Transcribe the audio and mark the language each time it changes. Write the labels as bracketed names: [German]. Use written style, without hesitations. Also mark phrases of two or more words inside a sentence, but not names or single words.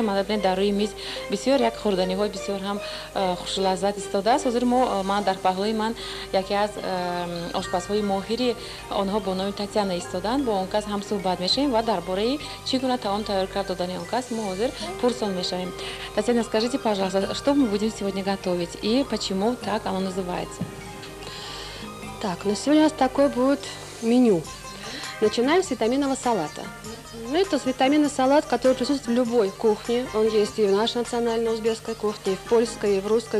[Tajik] Ман дар рӯи миз бисёр як хӯрданиҳои бисёр ҳам хушлаззат истодааст. Ҳозир ман дар паҳлӯи ман яке аз ошпазҳои моҳири онҳо бо номи Татьяна истодаанд. Бо он кас ҳам суҳбат мешавем ва дар бораи чӣ гуна таом тайёр кард додани он кас мо ҳозир пурсон мешавем. [Russian] Татьяна, скажите, пожалуйста, что мы будем сегодня готовить и почему так оно называется? Так, ну сегодня у нас такое будет меню. Начинаем с витаминного салата. Ну, это витаминный салат, который присутствует в любой кухне. Он есть и в нашей национальной узбекской кухне, и в польской, и в русской.